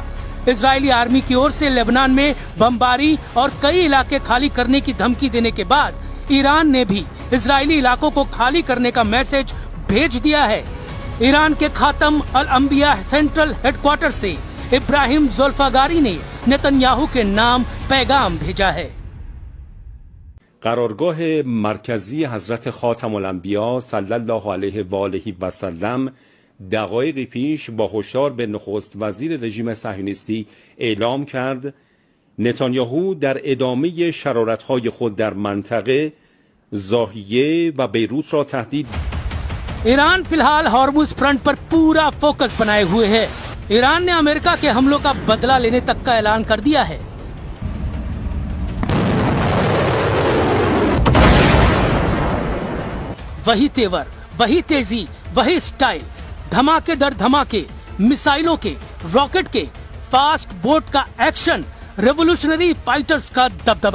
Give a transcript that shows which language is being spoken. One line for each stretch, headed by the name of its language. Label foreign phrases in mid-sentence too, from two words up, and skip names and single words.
Hindi: इजरायली आर्मी की ओर से लेबनान में बमबारी और कई इलाके खाली करने की धमकी देने के बाद ईरान ने भी इजरायली इलाकों को खाली करने का मैसेज भेज दिया है। ईरान के खातम अल अंबिया सेंट्रल हेडक्वार्टर से इब्राहिम जुल्फागारी ने नेतन्याहू के नाम पैगाम भेजा है।
Persian: قرارگاه مرکزی حضرت خاتم الانبیا صلی الله علیه و آله و سلم دقایقی پیش با هشدار به نخست وزیر رژیم صهیونیستی اعلام کرد نتانیاهو در ادامه شرارت‌های خود در منطقه ضاحیه و بیروت را تهدید.
Hindi: ईरान फिलहाल हॉर्मुज फ्रंट पर पूरा फोकस बनाए हुए है। ईरान ने अमेरिका के हमलों का बदला लेने तक का ऐलान कर दिया है। वही तेवर, वही तेजी, वही स्टाइल, धमाके दर धमाके, मिसाइलों के, रॉकेट के,
English: fast boat
Hindi: का एक्शन,
English: revolutionary fighters
Hindi: का दबदबा।